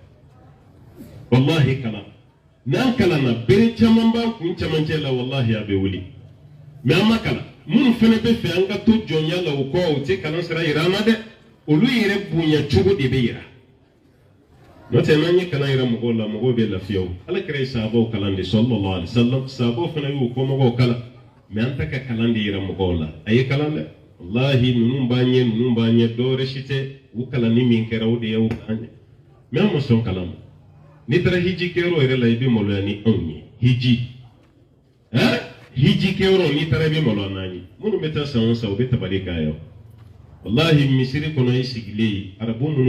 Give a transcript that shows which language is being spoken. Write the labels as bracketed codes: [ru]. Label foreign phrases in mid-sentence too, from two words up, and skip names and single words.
[bm] wallahi kalan n'an kalanna bere caman b'an kun camancɛ la wallahi a bɛ wuli mais an ma kalan minnu fana bɛ fɛ an ka to jɔnya la o kɔ o tɛ kalan sira yira an na dɛ olu yɛrɛ bonya cogo de bɛ yira n'o tɛ n'an ye kalan yira mɔgɔw la mɔgɔw bɛ lafiya o Alakira ye sahabaw kalan de [ar] صلى الله عليه وسلم [bm] sahabaw fana y'u kɔmɔgɔw kalan mais an ta ka kalan de yira mɔgɔw la a ye kalan dɛ wallahi ninnu b'an ɲɛ dɔwɛrɛ si tɛ u kalanni min kɛra o de y'u k'an ɲɛ mais an ma sɔn kalan ma n'i taara hiji kɛyɔrɔ yɛrɛ la i bɛ maloya ni anw ye hiji hiji kɛyɔrɔ n'i taara i bɛ maloya n'an ye minnu bɛ taa san o san u bɛ tabali k'a ye wallahi misiri kɔnɔ i sigilen arabu minnu